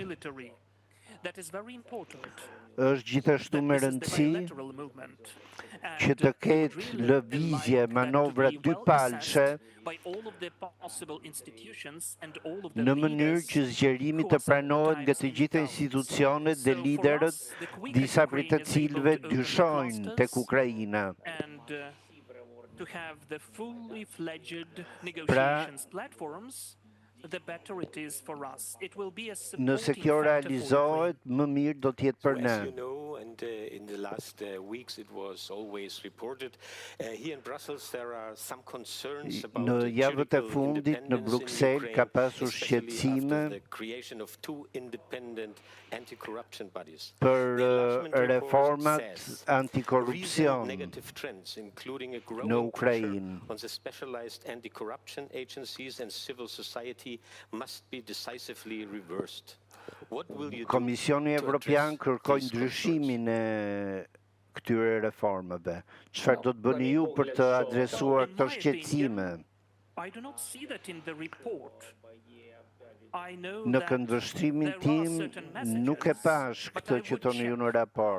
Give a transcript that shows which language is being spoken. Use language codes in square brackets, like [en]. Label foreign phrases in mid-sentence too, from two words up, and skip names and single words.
[sq] Është gjithashtu me rëndësi që të ketë lëvizje, manovra dypalshe në mënyrë që zgjerimi të pranohet nga të gjitha institucionet dhe liderët, disa prej të cilëve dyshojnë tek Ukraina. [en] To have the fully fledged negotiations platforms, the better it is for us. It will be a [sq] nëse kjo realizohet, më mirë do të jetë për ne. [en] And in the last weeks it was always reported here in Brussels there are some concerns about [sq] në javët e fundit në Bruksel ka pasur shqetësime për reformat antikorrupsion në Ukrainë. [en] On the specialized anti-corruption agencies and civil society must be decisively reversed. [sq] Komisioni Evropian kërkoi ndryshimin e këtyre reformave. Çfarë do të bëni ju për të adresuar këto shqetësime? Në këndvështrimin tim nuk e pash këtë që toni ju në raport.